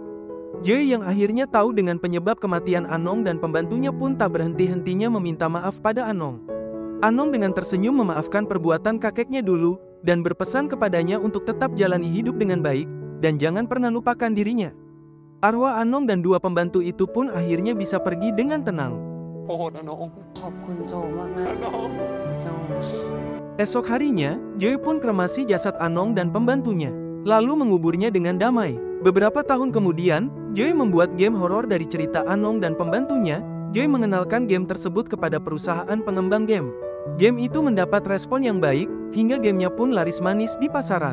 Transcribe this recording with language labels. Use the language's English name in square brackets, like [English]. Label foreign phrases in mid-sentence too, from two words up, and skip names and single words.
[Indonesian] Joy yang akhirnya tahu dengan penyebab kematian Anong dan pembantunya pun tak berhenti-hentinya meminta maaf pada Anong. Anong dengan tersenyum memaafkan perbuatan kakeknya dulu, dan berpesan kepadanya untuk tetap jalani hidup dengan baik, dan jangan pernah lupakan dirinya. Arwah Anong dan 2 pembantu itu pun akhirnya bisa pergi dengan tenang. [Thai] โทษนะน้อง ขอบคุณโจมากนะ น้อง โจ [Indonesian] Esok harinya, Joy pun kremasi jasad Anong dan pembantunya, lalu menguburnya dengan damai. Beberapa tahun kemudian, Joy membuat game horor dari cerita Anong dan pembantunya. Joy mengenalkan game tersebut kepada perusahaan pengembang game. Game itu mendapat respon yang baik, hingga gamenya pun laris manis di pasaran.